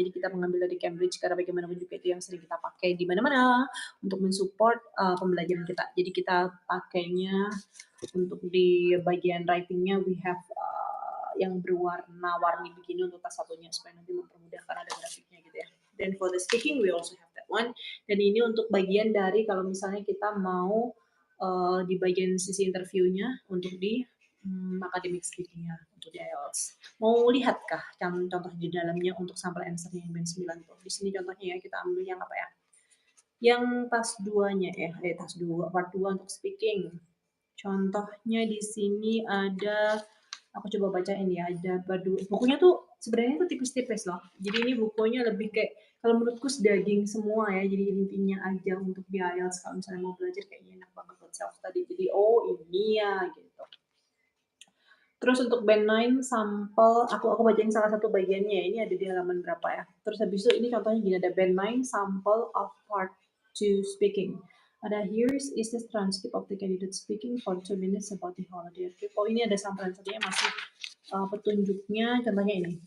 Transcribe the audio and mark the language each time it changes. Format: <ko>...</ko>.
<id>Jadi kita mengambil dari Cambridge karena bagaimanapun juga itu yang sering kita pakai di mana-mana untuk mensupport pembelajaran kita. Jadi kita pakainya untuk di bagian writing-nya</id> <en>we have</en> <id>yang berwarna-warni begini untuk tas 1-nya supaya nanti mempermudah karena ada grafiknya gitu ya.</id> <en>Dan for the speaking we also have that one.</en> <id>Dan ini untuk bagian dari kalau misalnya kita mau di bagian sisi interviewnya untuk di academic speaking-nya untuk di IELTS. Mau lihatkah contoh di dalamnya untuk sampel answer-nya yang band 9 tuh? Di sini contohnya ya, kita ambil yang apa ya? Yang tas 2-nya ya, tas 2, part 2 untuk speaking. Contohnya di sini ada, aku coba bacain ya, ada bukunya tuh sebenarnya tuh tipis-tipis loh. Jadi ini bukunya lebih kayak, kalau menurutku sedaging semua ya, jadi intinya aja untuk di IELTS kalau misalnya mau belajar kayaknya enak banget buat self study. Jadi ini ya gitu. Terus untuk band 9 sampel, aku bacain salah satu bagiannya, ini ada di halaman berapa ya. Terus habis itu ini contohnya gini, ada</id> <en>band 9 sample of part 2 speaking.</en> <id>Ada</id> <en>here is the transcript of the candidate speaking for 2 minutes about the holiday trip.</en> <id>Oh ini ada sampel saja masih petunjuknya, contohnya ini.</id>